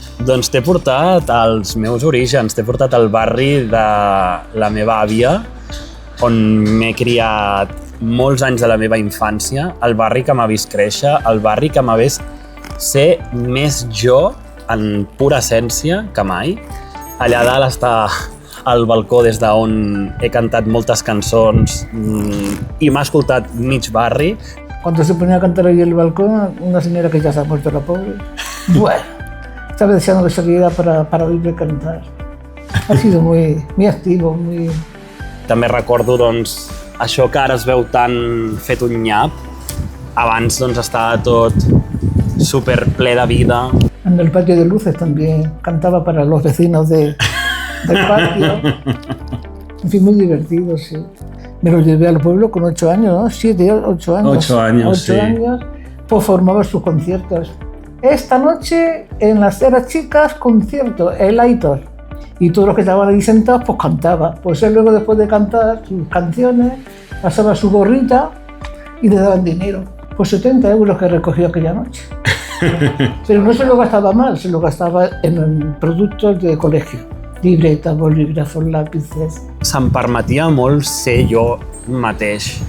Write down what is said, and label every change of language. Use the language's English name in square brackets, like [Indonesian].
[Catalan] Doncs t'he portat als meus orígens, t'he portat al barri de la meva àvia, on m'he criat molts anys de la meva infància, el barri que m'ha vist créixer, el barri que m'ha vist ser més jo en pura essència que mai. Allà dalt està al balcó des d'on he cantat moltes cançons i m'ha escoltat mig barri. [Spanish] Cuando se ponía a cantar ahí en el balcón, una señora que ya se ha muerto, la pobre, bueno, estaba deseando que saliera para oírme cantar. Ha sido muy activo, muy... [Catalan] També recordo això que ara es veu tan fet un nyap. Abans estava tot super ple de vida. [Spanish] En el patio de luces también cantaba para los vecinos del patio. En fin, muy divertido, sí. Me lo llevé al pueblo con 8 años, ¿no? 7, 8 años. 8 años, sí. 8 años, pues formaba sus conciertos. Esta noche en las Eras Chicas, concierto, el Aitor. Y todos los que estaban ahí sentados, pues cantaba. Pues él luego, después de cantar sus canciones, pasaba su gorrita y le daban dinero. Pues 70 euros que recogió aquella noche. Pero no se lo gastaba mal, se lo gastaba en productos de colegio. Libreta, bolígrafos, lápices. [Catalan] Se'm permetia molt ser jo mateix.